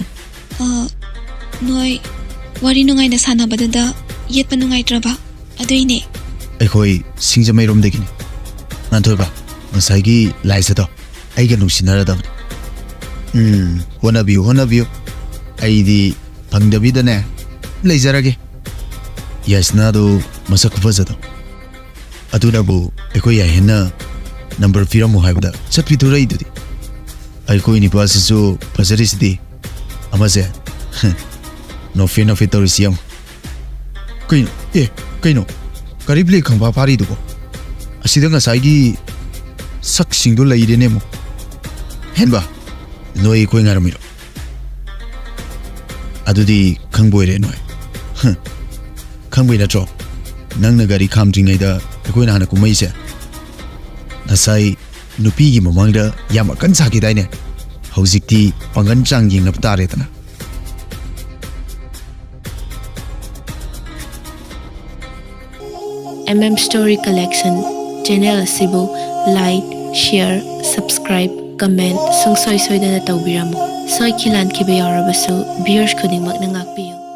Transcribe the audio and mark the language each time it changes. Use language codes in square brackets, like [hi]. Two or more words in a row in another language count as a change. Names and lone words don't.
[mni] Noi wari nungai na sana badada yet panungai traba adoine. Ekhoi singjamai rom dekini. Nanthoi ba ngasagi laisa to aiga nungsinara da. Honabiu. Aidi pangdabi da ne. Leizarage. Yasna do masak fazado. Aduna bu ekhoi yahena number fira mo haibda chatpi thurai dudi. Ekhoi ni pasisu fazarisidi. Amase. No fe torisiam. Kaino. Karibli khangba pari dugo. Asida ngasagi sak singdo lairene mo. Henba. Noi koi ngaramiro. Adudi khangboire noi. Khangboina tro. Nangna gari khamjingai da koi na hana kumai se. Nasai nupi gi mamangda yam kan saki dai ne. Hojikti pangan chang ying na tare tana. Story Collection channel asibu [en] like, share, subscribe, comment [mni] sungsoi soidana tawbiramo. Soi kilan kibe yarabasu viewers khudingmak na ngakpi.